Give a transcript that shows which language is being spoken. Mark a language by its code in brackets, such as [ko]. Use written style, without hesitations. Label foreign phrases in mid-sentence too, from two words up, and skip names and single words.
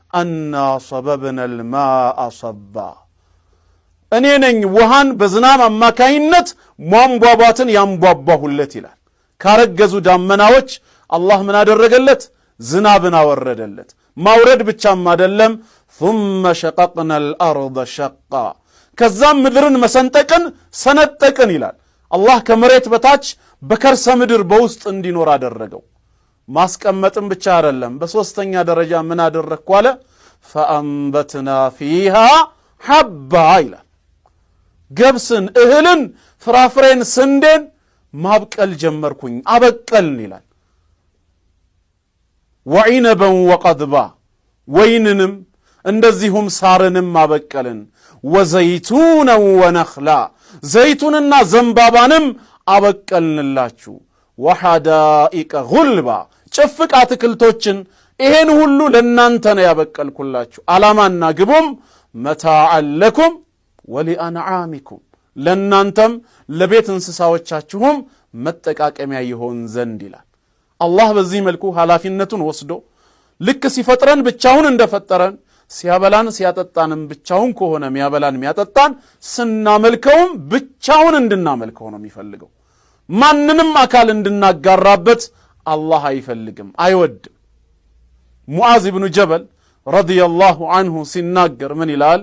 [ar] أنا صببنا الماء صبا [am] እኔ ነኝ ውሃን በዝናብ አማካይነት ሟንቧቧትን ያንቧቧሁለት ይላል። ካረገዙ ዳመናዎች አላህ ምን አደረገለት? ዝናብን አወረደለት። ማውረድ ብቻም አይደለም [ar] ثم شققنا الأرض شقا [am] ከዛም ምድርን መሰንጠቅን ሰነጠቅን ይላል። አላህ ከመሬት በታች በከርሰ ምድር በውስጥ እንዲኖር አደረገው። ማስቀመጥም ብቻ አይደለም በሶስተኛ ደረጃ ምን አደረግኩ አለ? [ar] فأنبتنا فيها حبا [am] ይላል። ገብስን እህልን ፍራፍሬን ስንዴን ማብቀል ጀመርኩኝ አበቀልን ይላል። [ar] وعنبا وقضبا [am] ወይንንም እንደዚሁም ሳርንም አበቀልን። وزيتونا ونخلا ዘይቱንና ዘንባባንም አበቀልንላችሁ። [ar] وحدائق غلبا [am] ጭፍቅ አትክልቶችን ይሄን ሁሉ ለናንተ ነው ያበቀልኩላችሁ። አላማና ግቡም [ar] متاعا لكم ولأنعامكم [am] ለናንተም ለቤት እንስሳዎቻችሁም መጠቃቀሚያ ይሆን ዘንድ ይላል። አላህ በዚህ መልኩ ኃላፊነቱን ወስዶ ልክ ሲፈጥረን ብቻውን እንደፈጠረን ሲያበላን ሲያጠጣንም ብቻውን ከሆነ የሚያበላን የሚያጠጣን ስናመልከውም ብቻውን እንድናመልከው ነው የሚፈልገው። ማንንም አካል እንድናጋራበት አላህ አይፈልግም አይወድም። ሙዓዝ ኢብኑ ጀበል [ar] رضي الله عنه [am] ሲናገር ምን ይላል?